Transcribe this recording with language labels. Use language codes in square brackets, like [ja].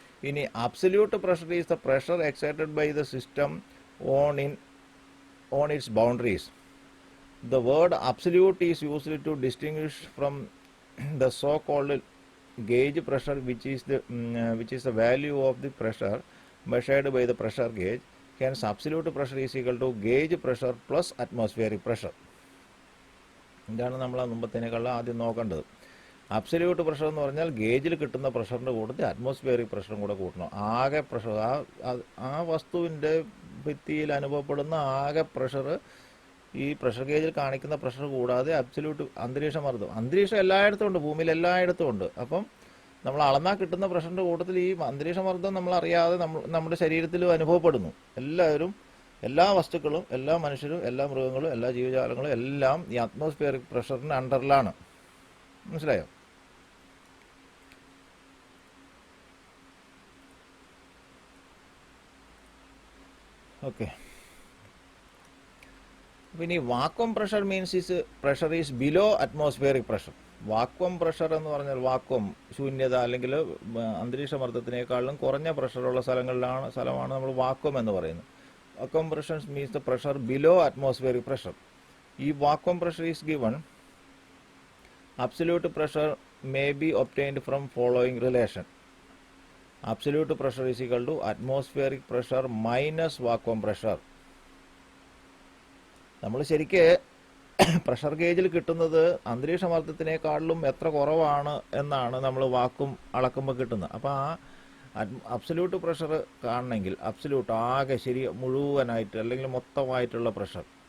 [en] ഇനി absolute pressure is the pressure excited by the system on in on its boundaries. The word absolute is used to distinguish from the so-called gauge pressure, which is the value of the pressure measured by the pressure gauge. Hence, absolute pressure is equal to gauge pressure plus atmospheric pressure. [ml] ഇതാണ് നമ്മൾ മുമ്പത്തേനേക്കാളും ആദ്യം നോക്കേണ്ടത്. Absolute pressure എന്ന് പറഞ്ഞാൽ ഗേജിൽ കിട്ടുന്ന പ്രഷറിൻ്റെ കൂട്ടത്തിൽ atmospheric പ്രഷറും കൂടെ കൂട്ടണം. ആകെ പ്രഷർ ആ വസ്തുവിൻ്റെ ഭിത്തിയിൽ അനുഭവപ്പെടുന്ന ആകെ പ്രഷർ ഈ പ്രഷർ ഗേജിൽ കാണിക്കുന്ന പ്രഷർ കൂടാതെ അബ്സല്യൂട്ട് അന്തരീക്ഷം എല്ലായിടത്തും ഉണ്ട്, ഭൂമിയിൽ എല്ലായിടത്തും ഉണ്ട്. അപ്പം നമ്മൾ അളന്നാൽ കിട്ടുന്ന പ്രഷറിൻ്റെ കൂട്ടത്തിൽ ഈ അന്തരീക്ഷമർദ്ദം നമ്മളറിയാതെ നമ്മുടെ ശരീരത്തിലും അനുഭവപ്പെടുന്നു. എല്ലാ വസ്തുക്കളും, എല്ലാ മനുഷ്യരും, എല്ലാ മൃഗങ്ങളും, എല്ലാ ജീവജാലങ്ങളും എല്ലാം ഈ അറ്റ്മോസ്ഫിയറിക് പ്രഷറിന് അണ്ടറിലാണ്. മനസ്സിലായോ? ഓക്കെ. പിന്നെ ഈ [en] Vacuum pressure means pressure is below atmospheric pressure. [ml] Vacuum pressure എന്ന് പറഞ്ഞാൽ വാക്വം ശൂന്യത അല്ലെങ്കിൽ അന്തരീക്ഷ മർദ്ദത്തിനേക്കാളും കുറഞ്ഞ പ്രഷറുള്ള സ്ഥലമാണ് നമ്മൾ വാക്വം എന്ന് പറയുന്നത്. [en] Vacuum pressure means the pressure below atmospheric pressure. If vacuum pressure is given, absolute pressure may be obtained from following relation. Absolute pressure is equal to atmospheric pressure minus vacuum pressure. [ml] നമ്മൾ ശരിക്ക് pressure ഗേജിൽ കിട്ടുന്നത് അന്തരീക്ഷ മർദ്ദത്തിനേക്കാളും എത്ര കുറവാണ് എന്നാണ് നമ്മൾ vacuum അളക്കുമ്പോൾ കിട്ടുന്നത്. അപ്പോൾ ആ അബ്സല്യൂട്ട് പ്രഷർ കാണണമെങ്കിൽ അബ്സല്യൂട്ട് ആകെ മുഴുവനായിട്ട് അല്ലെങ്കിൽ മൊത്തമായിട്ടുള്ള പ്രഷർ.